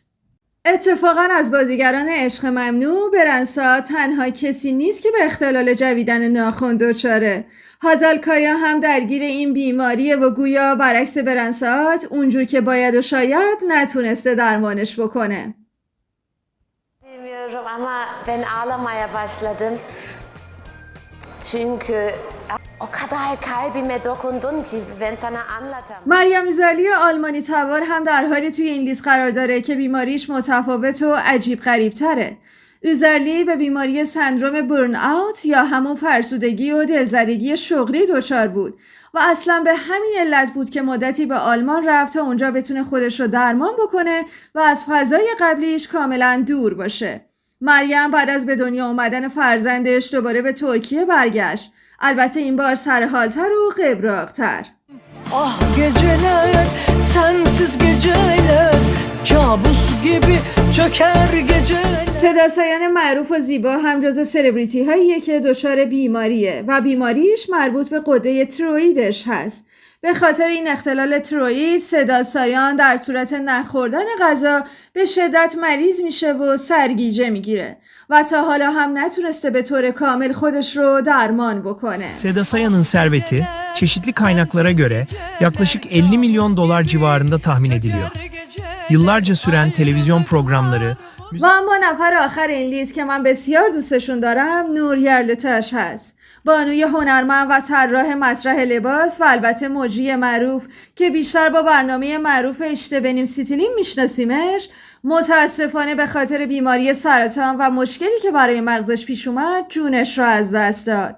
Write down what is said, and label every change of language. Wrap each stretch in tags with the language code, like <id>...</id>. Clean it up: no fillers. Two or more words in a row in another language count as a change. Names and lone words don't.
<fa>اتفاقا از بازیگران عشق ممنوع برنسات تنها کسی نیست که به اختلال جویدن ناخن دچاره. هازال کایا هم درگیر این بیماریه و گویا برعکس برنسات اونجور که باید و شاید نتونسته درمانش بکنه.</fa> <tr>Bilmiyorum ama ben ağlamaya başladım. Çünkü o kadar kalbime dokundun ki ben sana anlatamam.</tr> <fa>مریم یوزالی آلمانی تبار هم در حالی توی این لیست قرار داره که بیماریش متفاوت و عجیب غریب تره. اوزرلی به بیماری سندروم برن اوت یا همون فرسودگی و دلزدگی شغلی دچار بود و اصلا به همین علت بود که مدتی به آلمان رفت تا اونجا بتونه خودش رو درمان بکنه و از فضای قبلیش کاملا دور باشه. مریم بعد از به dünya اومدن فرزندش دوباره به ترکیه برگشت. البته این بار سرحالتر و قبراق‌تر.</fa> <tr>Ah geceler, sensiz geceler, kabus gibi çöker geceler.</tr> <fa>صداسایان معروف و زیبا هم جز سلبریتی هاییه که دچار بیماریه و بیماریش مربوط به غده تیروئیدش هست. به خاطر این اختلال تیروئید صداسایان در صورت نخوردن غذا به şiddet مریض میشه و سرگیجه میگیره و تا حالا هم نتونسته به طور کامل خودش رو درمان بکنه.</fa> <tr>Seda Sayan'ın serveti çeşitli kaynaklara göre yaklaşık 50 milyon dolar civarında tahmin ediliyor. Yıllarca süren televizyon programları</tr> <fa>و اما نفر آخر این لیست که من بسیار دوستشون دارم نور یرلتاش هست. بانوی هنرمند و طراح مطرح لباس و البته مجری معروف که بیشتر با برنامه معروف اشته بنیم ستیلیم میشناسیمش، متاسفانه به خاطر بیماری سرطان و مشکلی که برای مغزش پیش اومد جونش را از دست داد.</fa>